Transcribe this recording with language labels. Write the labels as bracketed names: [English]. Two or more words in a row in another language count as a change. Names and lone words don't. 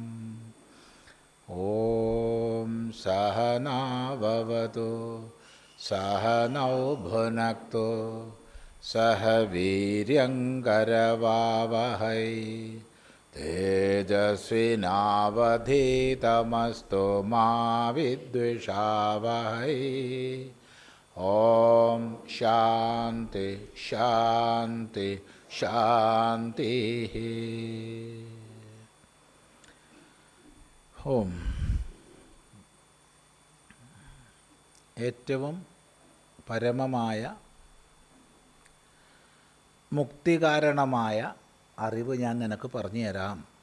[Sanskrit] ॐ सहना भवतु सहनौ भुनक्तु सह वीर्यङ्करवावहै तेजस्विनावधीतमस्तु मा विद्विषावहै। ॐ शान्ति शान्ति शान्तिः। [Malayalam] ഓം ഏറ്റവും പരമമായ മുക്തികാരണമായ അറിവ് ഞാൻ നിനക്ക് പറഞ്ഞു തരാം.